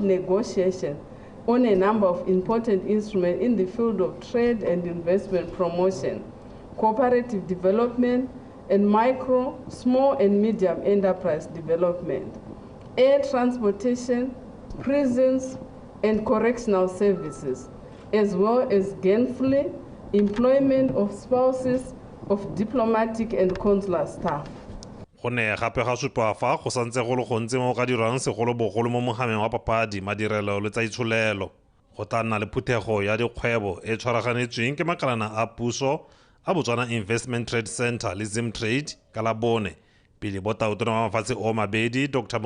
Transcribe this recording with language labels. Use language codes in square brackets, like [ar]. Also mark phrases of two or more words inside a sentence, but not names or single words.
[en] negotiations on a number of important instruments in the field of trade and investment promotion, cooperative development, and micro, small, and medium enterprise development, air transportation, prisons, and correctional services, as well as gainful employment of spouses of diplomatic and consular staff. [tn] Go ne gape ga supa fa go santse go le gontsi mo ka dirang segolobogolo mo mogameng wa papadi madirelo le tsa itsholelo go tla nna le phuthego ya dikgwebo e tshwaraganetsweng ke makalana a puso a Botswana Investment Trade Center le Zim Trade ka la bone pele botaotona wa mafatshe o mabedi Dr.